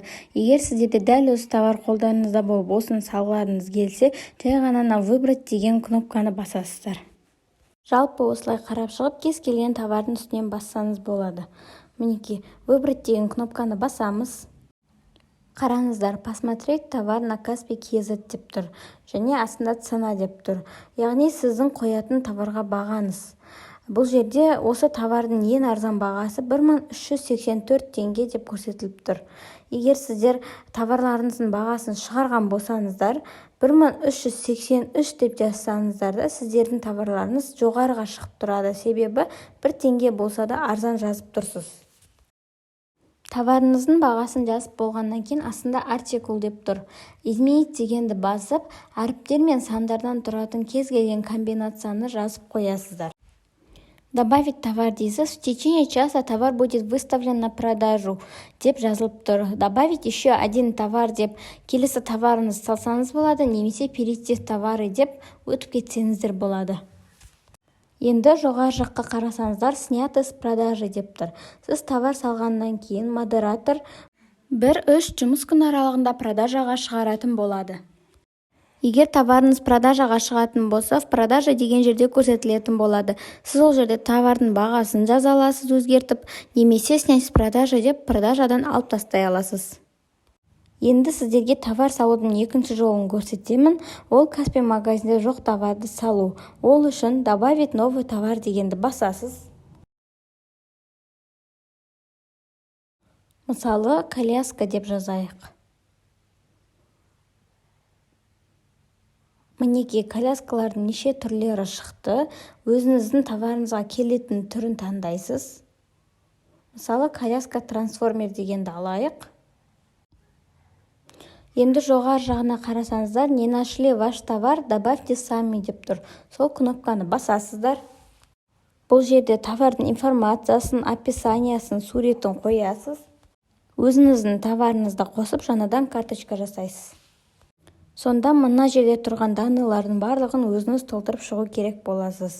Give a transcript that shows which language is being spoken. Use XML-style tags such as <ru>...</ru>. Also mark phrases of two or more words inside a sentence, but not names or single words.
<kk>Егер сіздерде дәл осы товар қолдарыңызда болып, осыны салғыларыңыз келсе, жай ғана выбрать деген кнопканы басасыздар. Жалпы осылай қарап шығып, кез келген товардың үстінен бассаңыз болады. Мінекей, выбрать деген кнопканы басамыз. Қараңыздар,</kk> <ru>посмотреть товар на Каспий KZ</ru> <kk>деп тұр, және астында цена деп тұр. Яғни сіздің қоятын товарға бағаңыз. Бұл жерде осы товардың ең арзан бағасы 1384 теңге деп көрсетіліп тұр. Егер сіздер товарларыңыздың бағасын шығарған болсаңыздар, 1383 деп жазсаңыздар да, сіздердің товарларыңыз жоғарыға шығып тұрады. Себебі 1 теңге болса да арзан жазып тұрсыз. Товарыңыздың бағасын жазып болғаннан кейін астында артикул деп тұр. Изменить дегенді басып, әріптер мен сандардан тұратын кез келген комбинацияны жазып қоясыздар.</kk> <ru>Добавить товар дейсіз, в течение часа товар будет выставлен на продажу</ru> <kk>деп жазылып тұр.</kk> <ru>Добавить еще один товар</ru> <kk>деп келесі товарыңыз салсаңыз болады, немесе</kk> <ru>перейти товары</ru> <kk>деп өтіп кетсеңіздер болады. Енді жоғары жаққа қарасаңыздар,</kk> <ru>снято с продажи</ru> <kk>деп тұр. Сіз товар салғаннан кейін модератор 1-3 жұмыс күн аралығында продажаға шығаратын болады. Егер товарыңыз продажаға шығатын болса,</kk> <ru>в продаже</ru> <kk>деген жерде көрсетілетін болады. Сіз ол жерде товардың бағасын жаза аласыз өзгертіп, немесе</kk> <ru>снять с продажи</ru> <kk>деп продажадан алып тастай аласыз. Енді сіздерге товар салудың екінші жолын көрсетемін. Ол Каспий магазинде жоқ товарды салу. Ол үшін</kk> <ru>добавить новый товар</ru> <kk>дегенді басасыз. Мысалы, коляска деп жазайық. Мінекей, коляскалардың неше түрлері шықты. Өзіңіздің товарыңызға келетін түрін таңдайсыз. Мысалы, коляска трансформер дегенді алайық. Енді жоғары жағына қарасаңыздар,</kk> <ru>не нашли ваш товар, добавьте сами</ru> <kk>деп тұр. Сол кнопканы басасыздар. Бұл жерде товардың информациясын, описаниясын, суретін қоясыз. Өзіңіздің товарыңызды қосып, жаңадан карточка жасайсыз. Сонда мына жерде тұрған данылардың барлығын өзіңіз толтырып шығу керек боласыз.</kk>